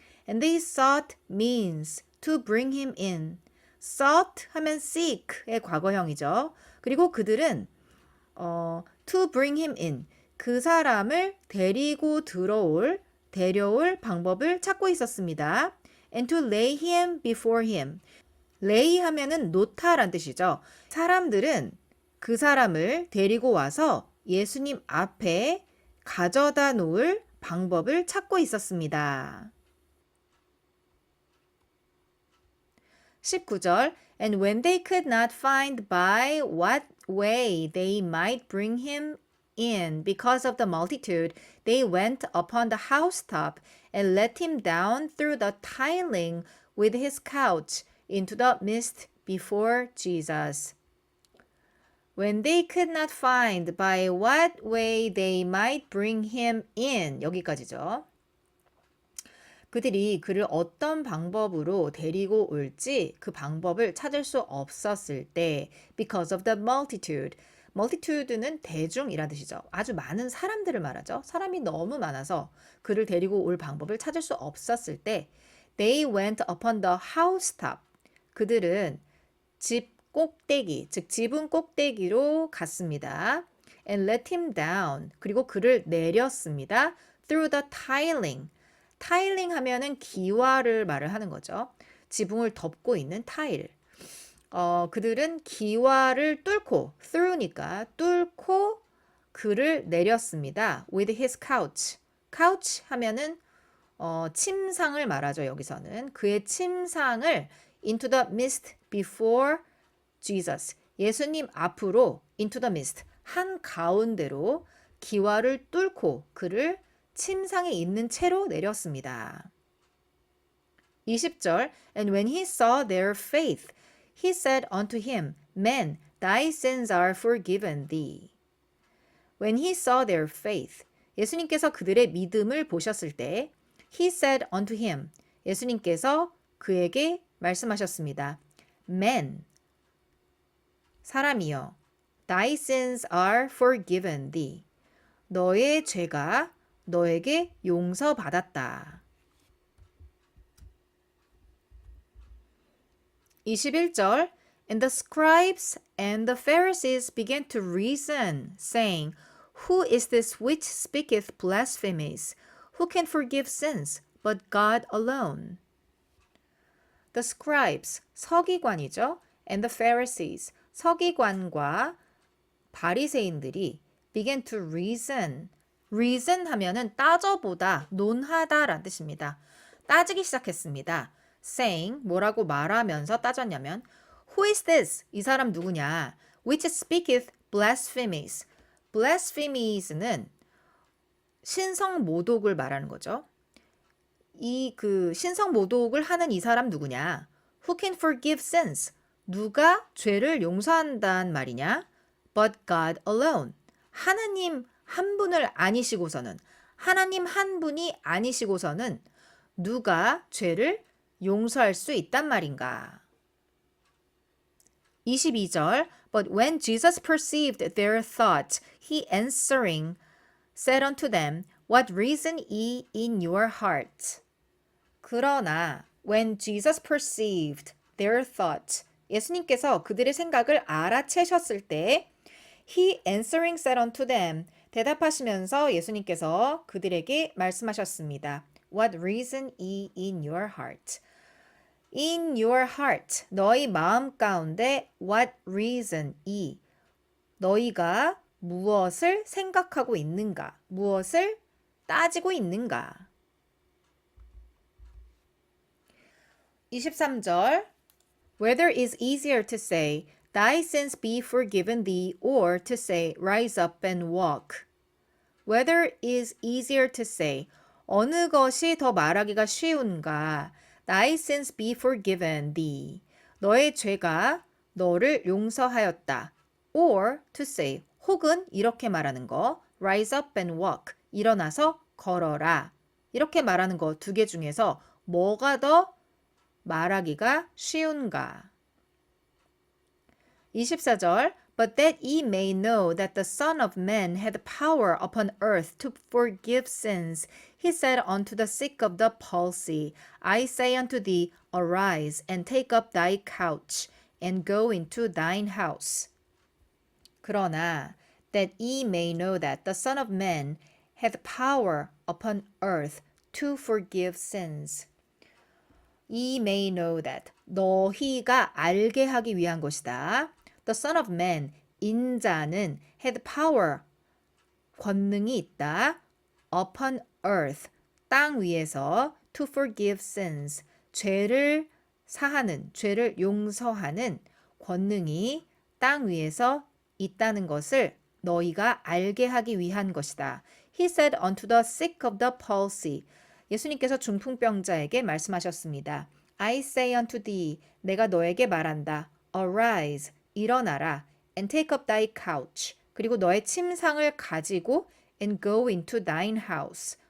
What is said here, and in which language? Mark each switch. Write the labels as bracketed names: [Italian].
[English] And they sought means to bring him in. [Korean] sought 하면 seek의 과거형이죠. 그리고 그들은 [English] to bring him in. [Korean] 그 사람을 데리고 데려올 방법을 찾고 있었습니다. [English] And to lay him before him. [Korean] lay 하면은 놓다란 뜻이죠. 사람들은 그 사람을 데리고 와서 예수님 앞에 가져다 놓을 방법을 찾고 있었습니다. [English] 19절 And when they could not find by what way they might bring him in because of the multitude, they went upon the housetop and let him down through the tiling with his couch into the midst before Jesus. When they could not find by what way they might bring him in [Korean] 여기까지죠. 그들이 그를 어떤 방법으로 데리고 올지 그 방법을 찾을 수 없었을 때 [English] because of the multitude. [Korean] multitude는 대중이란 뜻이죠. 아주 많은 사람들을 말하죠. 사람이 너무 많아서 그를 데리고 올 방법을 찾을 수 없었을 때 [English] they went upon the housetop. [Korean] 그들은 집 꼭대기, 즉 지붕 꼭대기로 갔습니다. [English] And let him down. [Korean] 그리고 그를 내렸습니다. [English] Through the tiling. [Korean] 타일링 하면은 기와를 말을 하는 거죠. 지붕을 덮고 있는 타일. 그들은 기와를 뚫고, through니까 뚫고 그를 내렸습니다. [English] With his couch. [Korean] couch 하면은 침상을 말하죠. 여기서는 그의 침상을 [English] into the midst before Jesus. [Korean] 예수님 앞으로 [English] into the midst. [Korean] 한 가운데로 기와를 뚫고 그를 침상에 있는 채로 내렸습니다. [English] 20절 And when he saw their faith, he said unto him, Man, thy sins are forgiven thee. When he saw their faith, [Korean] 예수님께서 그들의 믿음을 보셨을 때 [English] he said unto him, [Korean] 예수님께서 그에게 말씀하셨습니다. [English] Man, [Korean] 사람이여, [English] thy sins are forgiven thee. [Korean] 너의 죄가 너에게 용서받았다. [English] 21절 And the scribes and the Pharisees began to reason, saying, Who is this which speaketh blasphemies? Who can forgive sins but God alone? The scribes, [Korean] 서기관이죠. [English] And the Pharisees, [Korean] 서기관과 바리새인들이 [English] began to reason. [Korean] reason 하면은 따져보다, 논하다라는 뜻입니다. 따지기 시작했습니다. saying, 뭐라고 말하면서 따졌냐면 [English] Who is this? [Korean] 이 사람 누구냐? [English] which speaketh blasphemies. [Korean] blasphemies는 신성 모독을 말하는 거죠. 이 신성 모독을 하는 이 사람 누구냐? [English] Who can forgive sins? [Korean] 누가 죄를 용서한단 말이냐? [English] But God alone. [Korean] 하나님 한 분을 아니시고서는, 하나님 한 분이 아니시고서는 누가 죄를 용서할 수 있단 말인가? [English] 22절 But when Jesus perceived their thoughts, he answering said unto them, What reason ye in your heart? [Korean] 그러나 [English] when Jesus perceived their thoughts, [Korean] 예수님께서 그들의 생각을 알아채셨을 때 [English] he answering said unto them, [Korean] 대답하시면서 예수님께서 그들에게 말씀하셨습니다. [English] What reason ye in your heart? In your heart, [Korean] 너희 마음 가운데 [English] what reason [Korean] 이 너희가 무엇을 생각하고 있는가, 무엇을 따지고 있는가. [English] 23절 Whether is easier to say, Thy sins be forgiven thee, or to say, Rise up and walk. Whether is easier to say, [Korean] 어느 것이 더 말하기가 쉬운가? [English] Thy sins be forgiven thee. [Korean] 너의 죄가 너를 용서하였다. [English] Or to say, [Korean] 혹은 이렇게 말하는 거, [English] rise up and walk. [Korean] 일어나서 걸어라. 이렇게 말하는 거 두 개 중에서 뭐가 더 말하기가 쉬운가? [English] 24절 But that ye may know that the Son of Man had power upon earth to forgive sins, he said unto the sick of the palsy, I say unto thee, arise and take up thy couch and go into thine house. [Korean] 그러나 [English] that ye may know that the Son of Man hath power upon earth to forgive sins. Ye may know that [Korean] 너희가 알게 하기 위한 것이다. [English] The Son of Man, [Korean] 인자는 [English] had power, [Korean] 권능이 있다. [English] Upon earth, [Korean] 땅 위에서 [English] to forgive sins, [Korean] 죄를 사하는, 죄를 용서하는 권능이 땅 위에서 있다는 것을 너희가 알게 하기 위한 것이다. [English] He said unto the sick of the palsy, [Korean] 예수님께서 중풍병자에게 말씀하셨습니다. [English] I say unto thee, [Korean] 내가 너에게 말한다. [English] Arise, [Korean] 일어나라. [English] And take up thy couch. [Korean] 그리고 너의 침상을 가지고 [English] and go into thine house.